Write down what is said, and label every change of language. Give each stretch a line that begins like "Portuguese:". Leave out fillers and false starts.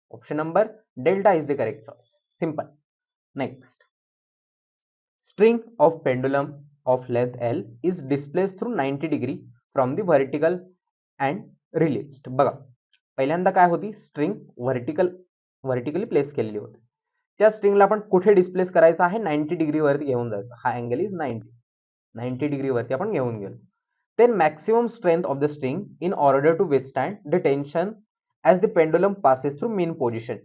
English: Option number delta is the correct choice. Simple. Next string of pendulum of length L is displaced through 90 degree from the vertical and released.
Marathi: बघा पहिल्यांदा काय होती string vertically place केलेली होती. त्या स्ट्रिंगला आपण कुठे डिस्प्लेस करायचं आहे 90 डिग्री वरती घेऊन जायचं. हा अँगल इज 90 डिग्री वरती आपण घेऊन गेलो.
English: Then maximum strength of the string in order to withstand the tension as the pendulum passes through mean position.